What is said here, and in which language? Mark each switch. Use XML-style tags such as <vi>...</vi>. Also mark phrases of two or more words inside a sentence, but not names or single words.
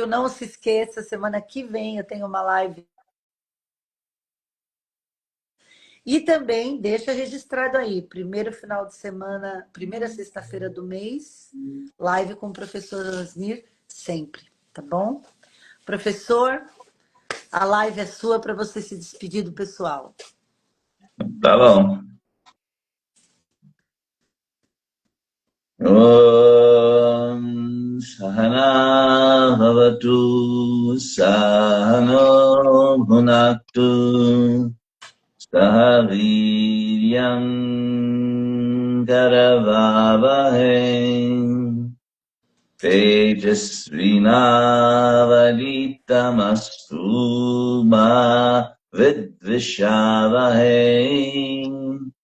<pt>Não se esqueça, semana que vem eu tenho uma live. E também deixa registrado aí, primeiro final de semana, primeira sexta-feira do mês, live com o professor Osnir, sempre, tá bom? Professor, a live é sua para você se despedir do pessoal. Tá bom.</pt> <sa>ॐ सहना भवतु सहनौ भुनक्तु सहवीर्यं करवावहै तेजस्विनावधीतमस्तु मा विद्विषावहै.</sa>